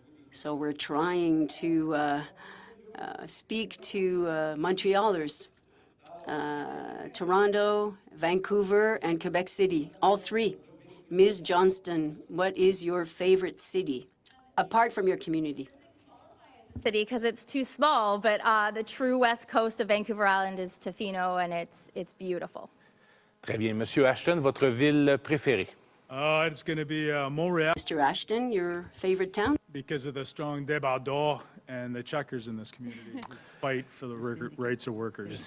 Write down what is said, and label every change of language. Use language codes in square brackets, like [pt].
[en] So we're trying to speak to Montrealers, Toronto, Vancouver, and Quebec City, all three. Ms. Johnston, what is your favorite city, apart from your community? City, because it's too small, but the true west coast of Vancouver Island is Tofino, and it's beautiful. [fr] Très bien. Monsieur Ashton, votre ville préférée? [en] It's going to be Montreal. Mr. Ashton, your favorite town? Because of the strong débardeurs and the checkers in this community who fight for the rights of workers.